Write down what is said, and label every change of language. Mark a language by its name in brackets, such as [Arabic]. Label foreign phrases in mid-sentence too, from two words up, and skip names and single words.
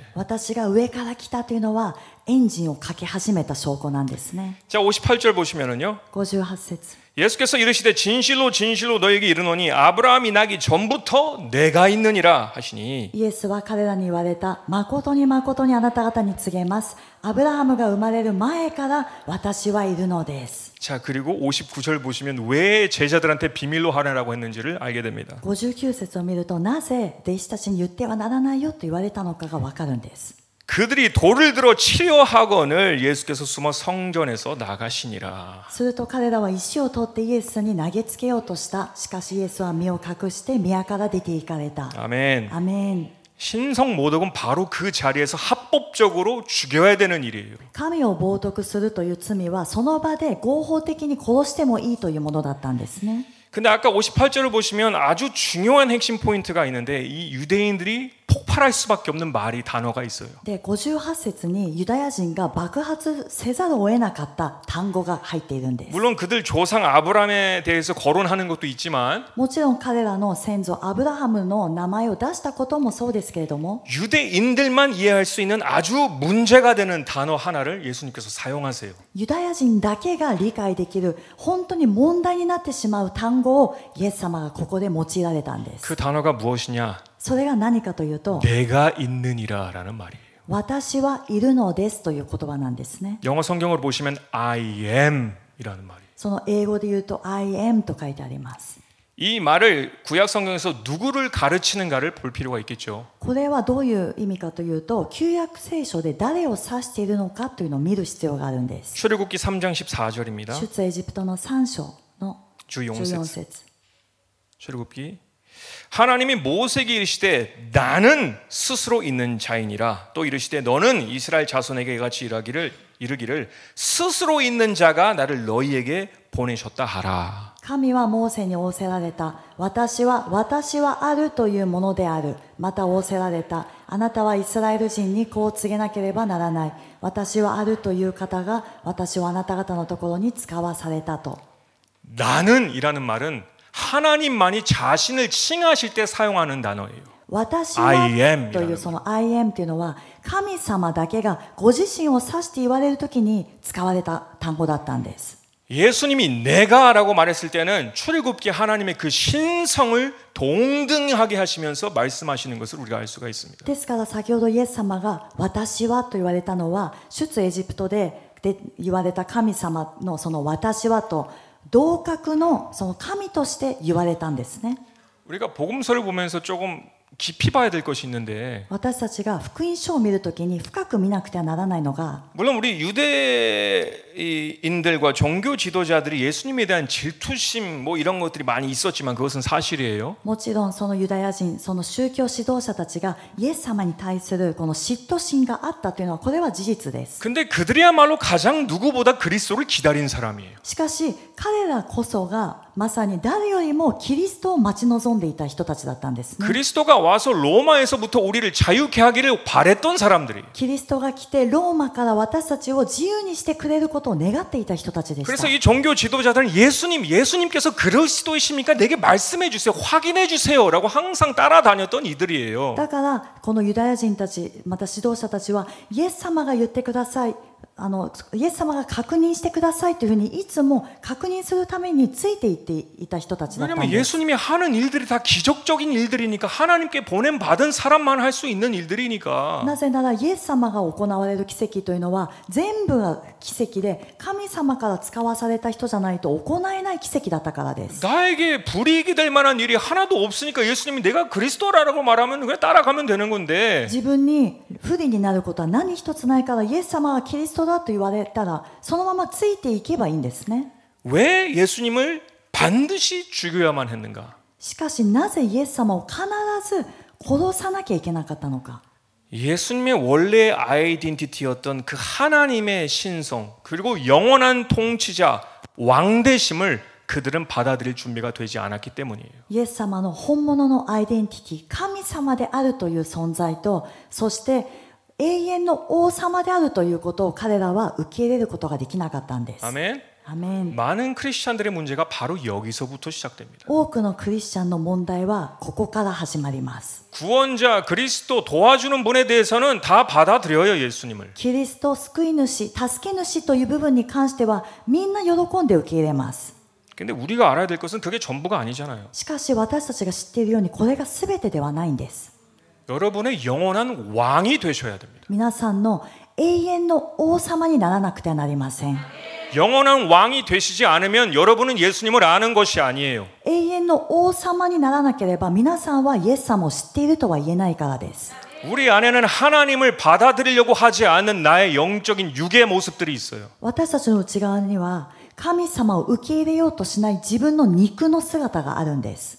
[Japanese] 私が上から来たというのはエンジンをかけ始めた証拠なんですね。 [Korean] 자 58절 보시면은요. [Japanese] 58節。 [Korean] 예수께서 이르시되 진실로 진실로 너에게 이르노니 아브라함이 나기 전부터 내가 있느니라 하시니 [Japanese] イエスは彼らに言われた。誠に誠にあなた方に告げます。アブラハムが生まれる前から私はいるのです。 [Korean] 자 그리고 59절 보시면 왜 제자들한테 비밀로 하라고 했는지를 알게 됩니다. [Japanese] 59 節を見ると、なぜ弟子たちに言ってはならないよと言われたのかがわかるんです。 [Korean] 그들이 돌을 들어 치려 하거늘 예수께서 숨어 성전에서 나가시니라. [Japanese] すると彼らは石を取ってイエスに投げつけようとした。しかしイエスは身を隠して宮から出て行かれた。 [Korean] 아멘. [Japanese] アメン。 [Korean] 신성모독은 바로 그 자리에서 합법적으로 죽여야 되는 일이에요. [Japanese] 神を冒涜するという罪はその場で合法的に殺してもいいというものだったんですね。 [Korean] 근데 아까 58절을 보시면 아주 중요한 핵심 포인트가 있는데 이 유대인들이 폭발할 수밖에 없는 말이 단어가 있어요. [Japanese] で、58節にユダヤ人が爆発せざるを得なかった単語が入っているんです。 [Korean] 물론 그들 조상 아브라함에 대해서 거론하는 것도 있지만 [Japanese] もちろん彼らの先祖アブラハムの名前を出したこともそうですけれども、 [Korean] 유대인들만 이해할 수 있는 아주 문제가 되는 단어 하나를 예수님께서 사용하세요. [Japanese] ユダヤ人だけが理解できる本当に問題になってしまう単語をイエス様がここで用いられたんです。 [Korean] 그 단어가 무엇이냐? [Japanese] それが何かというと、 [Korean] 내가 있느니라라는 말이에요. [Japanese] 私はいるのですという言葉なんですね。 [Korean] 영어 성경을 보시면 [English] I am [Korean] 이라는 말이에요. [Japanese] その英語で言うと [English] I am [Japanese] と書いてあります。 [Korean] 이 말을 구약 성경에서 누구를 가르치는가를 볼 필요가 있겠죠. [Japanese] これはどういう意味かというと、旧約聖書で誰を指しているのかというのを見る必要があるんです。 [Korean] 출애굽기 3장 14절입니다. [Japanese] 出エジプトの3章の 14節 [Korean] 출애굽기 하나님이 모세에게 이르시되 나는 스스로 있는 자이니라 또 이르시되 너는 이스라엘 자손에게 같이 이르기를 스스로 있는 자가 나를 너희에게 보내셨다 하라. [Japanese] 神はモーセに仰せられた。私はあるというものである。また仰せられた。あなたはイスラエル人にこう告げなければならない。私はあるという方が私をあなた方のところに使わされたと。 [Korean] 나는이라는 말은 하나님만이 자신을 칭하실 때 사용하는 단어예요. [Japanese] 私はというその [English] I am [Japanese] というのは神様だけがご自身を指して言われるときに使われた単語だったんです。 [Korean] 예수님이 내가라고 말했을 때는 출애굽기 하나님의 그 신성을 동등하게 하시면서 말씀하시는 것을 우리가 알 수가 있습니다. [Japanese] ですから先ほどイエス様が私はと言われたのは出エジプトで言われた神様のその私はと同格のその神として言われたんですね。 [Korean] 우리가 복음서를 보면서 조금 깊이 봐야 될 것이 있는데 [Japanese] 私たちが福音書を見るときに深く見なくてはならないのが [Korean] 물론 우리 유대인들과 종교 지도자들이 예수님에 대한 질투심 뭐 이런 것들이 많이 있었지만 그것은 사실이에요. [Japanese] もちろんそのユダヤ人その宗教指導者たちがイエス様に対するこの嫉妬心があったというのはこれは事実です。 [Korean] 근데 그들이야말로 가장 누구보다 그리스도를 기다린 사람이에요. [Japanese] しかし彼らこそがまさに誰よりもキリストを待ち望んでいた人たちだったんですね。 [Korean] 그리스도가 와서 로마에서부터 우리를 자유케 하기를 바랬던 사람들이. [Japanese] キリストが来てローマから私たちを自由にしてくれることを願っていた人たちでした。 [Korean] 그래서 이 종교 지도자들은 예수님께서 그리스도이십니까? 내게 말씀해 주세요. 확인해 주세요라고 항상 따라다녔던 이들이에요. [Japanese] だからこのユダヤ人たちまた指導者たちはイエス様が言ってください。イエス様が確認してくださいというふうにいつも確認するためについていっていた人たちだったんです。 [Korean] 왜냐하면 예수님이 하는 일들이 다 기적적인 일들이니까 하나님께 보냄 받은 사람만 할 수 있는 일들이니까. [Japanese] なぜならイエス様が行われる奇跡というのは全部が奇跡で神様から使わされた人じゃないと行えない奇跡だったからです。 [Korean] 나에게 불이익이 될 만한 일이 하나도 없으니까 예수님이 내가 그리스도라고 말하면 그냥 따라가면 되는 건데. [Japanese] 自分に不利になることは何一つないからイエス様がキリストだと言われたらそのままついていけばいいんですね。 [Korean] 왜 예수님을 반드시 죽여야만 했는가? [Japanese] しかしなぜイエス様を必ず殺さなきゃいけなかったのか。 [Korean] 예수님의 원래 아이덴티티였던 그 하나님의 신성 그리고 영원한 통치자 왕되심을 그들은 받아들일 준비가 되지 않았기 때문이에요. [Japanese] イエス様の本物のアイデンティティ、神様であるという存在と、そして永遠の王様であるということを彼らは受け入れることができなかったんです。 [Korean] 아멘. [Japanese] アメン。 [Korean] 많은 크리스찬들의 문제가 바로 여기서부터 시작됩니다. [Japanese] 多くのクリスチャンの問題はここから始まります。 [Korean] 구원자 그리스도 도와주는 분에 대해서는 다 받아들여요. 예수님을. [Japanese] キリスト救い主、助け主という部分に関してはみんな喜んで受け入れます。 [Korean] 근데 우리가 알아야 될 것은 그게 전부가 아니잖아요. [Japanese] しかし私たちが知っているようにこれが全てではないんです。 [Korean] 여러분의 영원한 왕이 되셔야 됩니다. [Japanese] 皆さんの永遠の王様にならなくてはなりません。 [Korean] 영원한 왕이 되시지 않으면 여러분은 예수님을 아는 것이 아니에요. [Japanese] 永遠の王様にならなければ皆さんはイエス様を知っているとは言えないからです。 [Korean] 우리 안에는 하나님을 받아들이려고 하지 않는 나의 영적인 육의 모습들이 있어요. [Japanese] 私たちの内側には神様を受け入れようとしない自分の肉の姿があるんです。